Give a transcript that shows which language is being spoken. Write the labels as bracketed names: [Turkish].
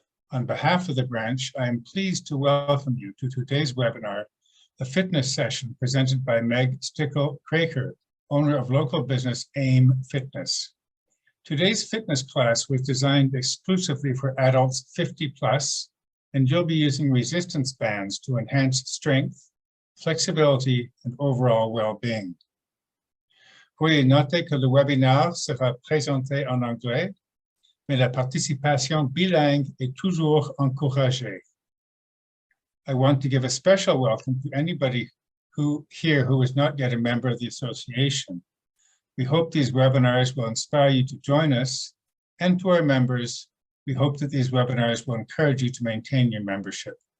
[English] On behalf of the branch, I am pleased to welcome you to today's webinar, a fitness session presented by Meg Stickl-Kroeker, owner of local business AIM Fitness. Today's fitness class was designed exclusively for adults 50 plus, and you'll be using resistance bands to enhance strength, flexibility, and overall well-being. [French] Veuillez noter que le webinaire sera présenté en anglais, mais la participation bilingue est toujours encouragée. [English] I want to give a special welcome to anybody who is not yet a member of the association. We hope these webinars will inspire you to join us, and to our members, we hope that these webinars will encourage you to maintain your membership.